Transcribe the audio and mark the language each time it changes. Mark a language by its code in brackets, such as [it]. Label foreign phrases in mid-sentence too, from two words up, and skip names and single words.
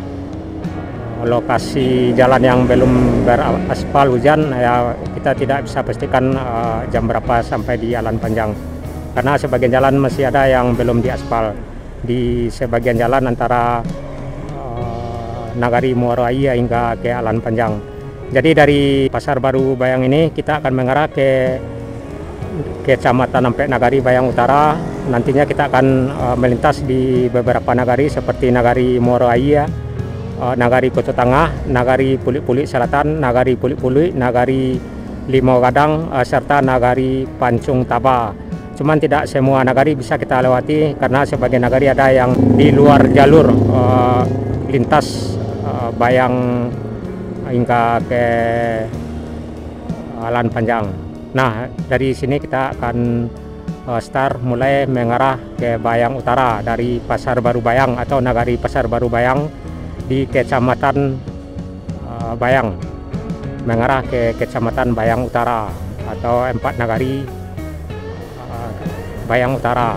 [id] lokasi jalan yang belum beraspal hujan ya, kita tidak bisa pastikan jam berapa sampai di Alahan Panjang karena sebagian jalan masih ada yang belum diaspal di sebagian jalan antara Nagari Muaraya hingga ke Alahan Panjang. Jadi dari Pasar Baru Bayang ini kita akan mengarah ke Kecamatan Empat Nagari Bayang Utara. Nantinya kita akan melintas di beberapa nagari seperti Nagari Muaraya, Nagari Kota Tengah, Nagari Pulik-Pulik Selatan, Nagari Pulik-Pulik, Nagari Limau Gadang, serta Nagari Pancung Taba. Cuman tidak semua nagari bisa kita lewati karena sebagian nagari ada yang di luar jalur lintas Bayang hingga ke Alahan Panjang. Nah, dari sini kita akan start mulai mengarah ke Bayang Utara dari Pasar Baru Bayang atau Nagari Pasar Baru Bayang di Kecamatan Bayang mengarah ke Kecamatan Bayang Utara atau Empat Nagari Bayang Utara.